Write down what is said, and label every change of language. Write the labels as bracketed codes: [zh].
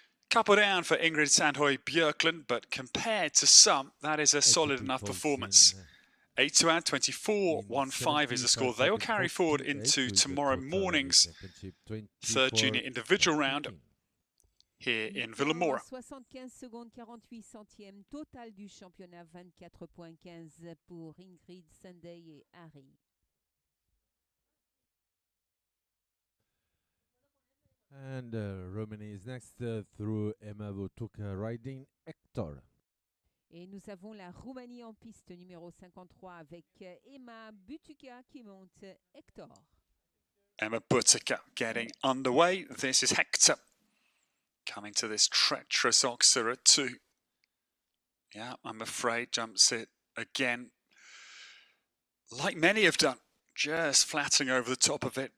[en] Couple down for Ingrid Sandhoy Björklund, but compared to some, that is a solid enough performance. 8 to add, 24.15 is the score. They will carry forward into tomorrow morning's third junior individual round here in Vilamora. [fr] 75 secondes 48 centièmes total du championnat, 24.15 pour Ingrid, Sandey et Ari. [en] And Romania is next through Emma Votuca riding Hector. [fr] Et nous avons la Roumanie en piste numéro 53 avec Emma Butuca qui monte Hector. [en] Emma Butuca getting underway. This is Hector. coming to this treacherous Oxer at 2. Yeah, I'm afraid jumps it again. Like many have done, just flattening over the top of it.